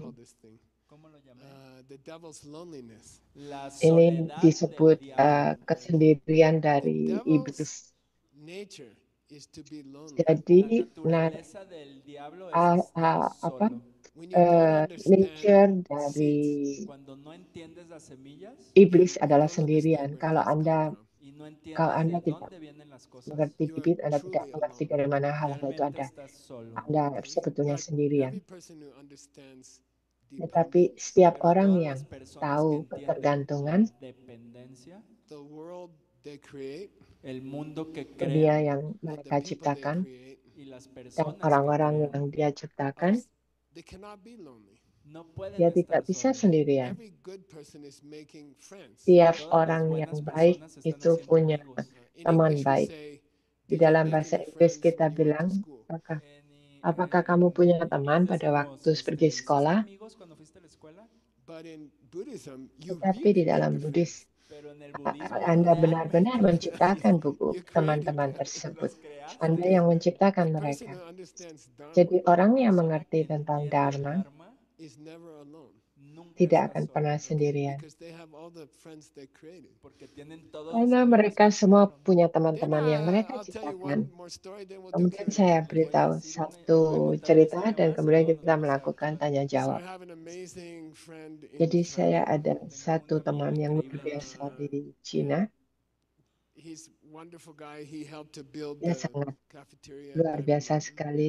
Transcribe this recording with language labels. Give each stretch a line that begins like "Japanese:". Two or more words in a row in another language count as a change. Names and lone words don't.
English: this thing.
Spanish: ¿Cómo lo llamé? La
Indonesian: Ini
Spanish: soledad
Indonesian: disebut
Spanish: del diablo.
Indonesian: kesendirian dari iblis.
Spanish: La
Indonesian: Jadi,
Spanish: naturaleza del diablo es estar
Indonesian: apa
Spanish: solo.
Indonesian: nature dari
Spanish: Cuando no entiendes las semillas
Indonesian: iblis adalah sendirian. Kalau
Spanish: y no entiendes
Indonesian: Anda
Spanish: de
Indonesian: tidak
Spanish: dónde vienen las cosas,
Indonesian: mengerti bibit, Anda tidak mengerti dari mana hal-hal itu
Spanish: realmente
Indonesian: ada.
Spanish: estás solo.
Indonesian: Anda sebetulnya sendirian. Tetapi setiap
Spanish: Pero
Indonesian: orang
Spanish: todas
Indonesian: yang
Spanish: las personas que
Indonesian: tahu
Spanish: entienden
Indonesian: ketergantungan,
Spanish: la dependencia, el mundo que
Indonesian: dunia
Spanish: crean
Indonesian: yang mereka ciptakan,
Spanish: y las
Indonesian: dan
Spanish: personas que
Indonesian: orang-orang
Spanish: crean
Indonesian: yang dia ciptakan,
Spanish: no pueden
Indonesian: dia
Spanish: estar
Indonesian: tidak bisa
Spanish: solos.
Indonesian: sendirian. Tiap
Spanish: Todas las
Indonesian: orang yang
Spanish: buenas
Indonesian: baik
Spanish: personas están
Indonesian: itu
Spanish: haciendo
Indonesian: punya
Spanish: amigos.
Indonesian: teman baik. Di dalam bahasa Inggris kita bilang, apakah kamu punya teman pada waktu pergi
Spanish: ¿Hiciste
Indonesian: sekolah?
Spanish: amigos cuando fuiste a la escuela?
Indonesian: Tetapi di dalam Buddhis,
Spanish: Pero en el budismo
Indonesian: Anda benar-benar
Spanish: realmente
Indonesian: menciptakan buku teman-teman tersebut.
Spanish: creaste.
Indonesian: Anda yang menciptakan mereka. Jadi orang yang mengerti tentang Dharma
Spanish: Nunca
Indonesian: tidak
Spanish: está
Indonesian: akan
Spanish: solo,
Indonesian: pernah sendirian.
Spanish: porque tienen todos
Indonesian: Karena
Spanish: los
Indonesian: mereka
Spanish: amigos que
Indonesian: semua
Spanish: crearon.
Indonesian: punya teman-teman yang mereka ciptakan. Kemudian saya beritahu satu cerita dan kemudian kita melakukan tanya jawab. Jadi saya ada satu teman yang luar biasa di Cina. Dia sangat luar biasa sekali.